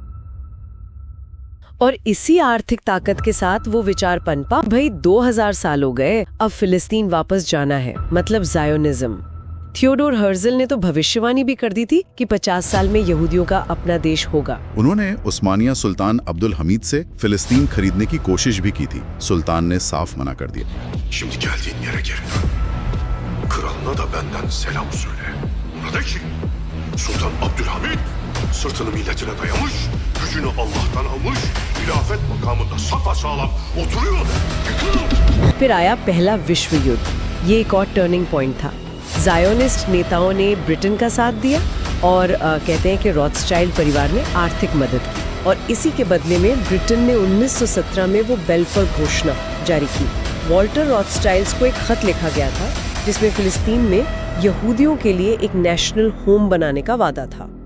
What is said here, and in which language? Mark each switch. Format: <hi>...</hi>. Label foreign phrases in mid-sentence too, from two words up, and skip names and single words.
<hi>और इसी आर्थिक ताकत के साथ वो विचार पनपा, भाई 2000 साल हो गए, अब फिलिस्तीन वापस जाना है, मतलब जायोनिज्म। थियोडोर हर्जल ने तो भविष्यवाणी भी कर दी थी कि 50 साल में यहूदियों का अपना देश होगा। उन्होंने उस्मानिया सुल्तान अब्दुल हमीद से फिलिस्तीन खरीदने की कोशिश भी की थी। सुल्तान ने साफ मना कर दिया।</hi> <tr>Şimdi geldiğin yere geri dön. Kralına da benden selam söyle. Ona de ki Sultan Abdülhamid sırtını milletine dayamış, gücünü Allah'tan almış, hilafet makamında sapasağlam oturuyor. Yıkıl!</tr> <hi>फिर आया पहला विश्व युद्ध। ये एक और</hi> <en>turning point</en> <hi>था। जायोनिस्ट नेताओं ने ब्रिटेन का साथ दिया और कहते हैं कि रॉथस्चाइल्ड परिवार ने आर्थिक मदद की, और इसी के बदले में ब्रिटेन ने 1917 में वो बेल्फोर घोषणा जारी की। वॉल्टर रॉथस्चाइल्ड्स को एक खत लिखा गया था जिसमें फिलिस्तीन में यहूदियों के लिए एक</hi> <en>national home</en> <hi>बनाने का वादा था।</hi>